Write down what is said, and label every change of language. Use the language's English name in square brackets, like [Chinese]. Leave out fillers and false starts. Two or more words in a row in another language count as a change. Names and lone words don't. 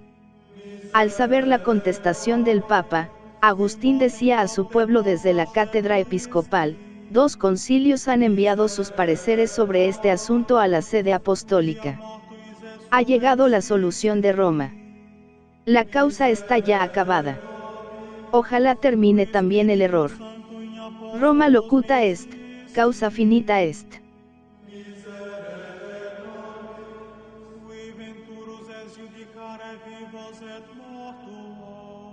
[Spanish] Al saber la contestación del Papa, Agustín decía a su pueblo desde la cátedra episcopal: 2 concilios han enviado sus pareceres sobre este asunto a la sede apostólica. Ha llegado la solución de Roma. La causa está ya acabada. Ojalá termine también el error. [Latin] Roma locuta est, causa finita est. Qui venturus es judicare vivos et mortuos.